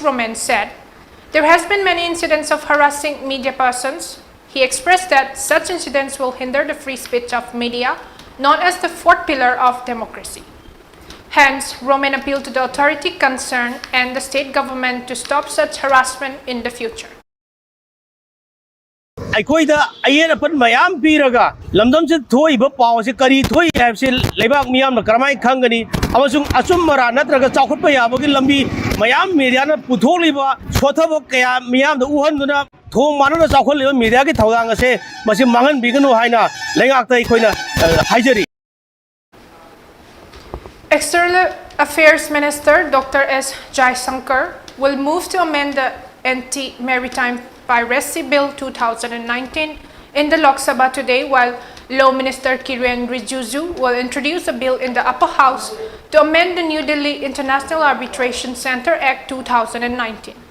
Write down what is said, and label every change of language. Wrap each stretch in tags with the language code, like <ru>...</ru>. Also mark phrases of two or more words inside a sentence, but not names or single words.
<en>ROMEE, said, there has been many incidents of harassing media persons. He expressed that such incidents will hinder the free speech of media, known as the fourth pillar of democracy. Hence, ROMEE appealed to the authority concerned and the state government to stop such harassment in the future.</en> <mni>ꯑꯩꯈꯣꯏꯗ ꯑꯌꯦꯠ ꯑꯄꯟ ꯃꯌꯥꯝ ꯄꯤꯔꯒ ꯂꯝꯗꯝꯁꯤꯗ ꯊꯣꯛꯏꯕ ꯄꯥꯎꯁꯤ ꯀꯔꯤ ꯊꯣꯛꯏ ꯍꯥꯏꯕꯁꯤ ꯂꯩꯕꯥꯛ ꯃꯤꯌꯥꯝꯅ ꯀꯔꯝꯍꯥꯏꯅ ꯈꯪꯒꯅꯤ ꯑꯃꯁꯨꯡ ꯑꯆꯨꯝꯕꯔꯥ ꯅꯠꯇ꯭ꯔꯒ ꯆꯥꯎꯈꯠꯄ ꯌꯥꯕꯒꯤ ꯂꯝꯕꯤ ꯃꯌꯥꯝ ꯃꯤꯗꯤꯌꯥꯅ ꯄꯨꯊꯣꯛꯂꯤꯕ ꯁꯣꯊꯕ ꯀꯌꯥ ꯃꯤꯌꯥꯝꯗ ꯎꯍꯟꯗꯨꯅ ꯊꯣꯡ ꯃꯥꯟꯅꯅ ꯆꯥꯎꯈꯠꯂꯤꯕ ꯃꯤꯗꯤꯌꯥꯒꯤ ꯊꯧꯗꯥꯡ ꯑꯁꯦ ꯃꯁꯤ ꯃꯥꯡꯍꯟꯕꯤꯒꯅꯨ ꯍꯥꯏꯅ ꯂꯩꯉꯥꯛꯇ ꯑꯩꯈꯣꯏꯅ ꯍꯥꯏꯖꯔꯤ.</mni> <en>External Affairs Minister Dr. S. Jaisankar will move to amend the Anti-Maritime Piracy Bill 2019 in the Lok Sabha today, while Law Minister Kiren Rijiju will introduce a bill in the upper house to amend the New Delhi International Arbitration Center Act 2019.</en>